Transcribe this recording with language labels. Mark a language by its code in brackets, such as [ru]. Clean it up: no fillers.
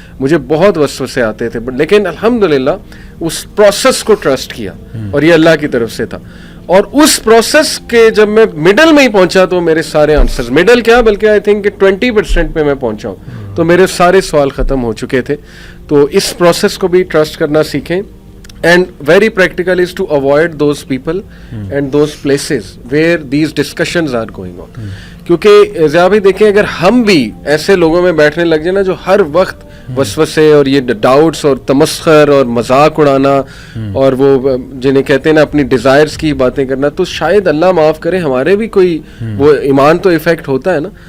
[ur] مجھے بہت وسوسے آتے تھے, لیکن الحمدللہ اس پروسیس کو ٹرسٹ کیا, اور یہ اللہ کی طرف سے تھا. اور اس پروسیس کے جب میں مڈل میں ہی پہنچا تو میرے سارے آنسرز, مڈل کیا بلکہ آئی تھنک کہ 20% پہ میں پہنچا ہوں, تو میرے سارے سوال ختم ہو چکے تھے. تو اس پروسیس کو بھی ٹرسٹ کرنا سیکھیں. [en] And very practical is to avoid those people and those places where these discussions are going on. [ur] کیونکہ ضیاء بھائی دیکھیں, اگر ہم بھی ایسے لوگوں میں بیٹھنے لگ جائیں نا جو ہر وقت وسوسے اور یہ ڈاؤٹس اور تمسخر اور مذاق اڑانا اور وہ جنہیں کہتے ہیں نا اپنی ڈیزائرز کی باتیں کرنا, تو شاید اللہ معاف کرے ہمارے بھی کوئی وہ ایمان تو افیکٹ ہوتا ہے نا.